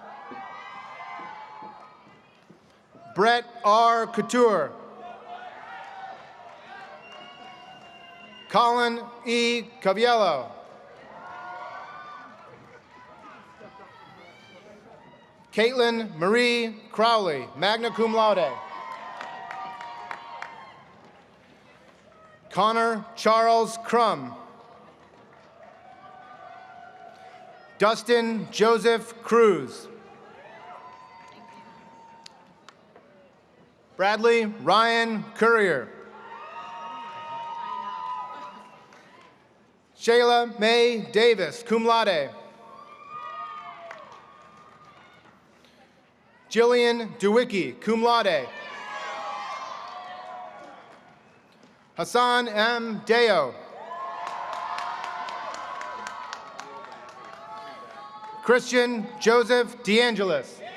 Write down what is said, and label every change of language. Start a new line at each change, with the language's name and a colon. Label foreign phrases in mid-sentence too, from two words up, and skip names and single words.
English: Brett R. Couture. Colin E. Caviello. Caitlin Marie Crowley,
Latin: magna cum laude.
English: Connor Charles Crum. Dustin Joseph Cruz. Bradley Ryan Courier. Shayla May Davis,
Latin: cum laude.
English: Jillian Dewicki,
Latin: cum laude.
English: Hassan M. Deo. Christian Joseph DeAngelis.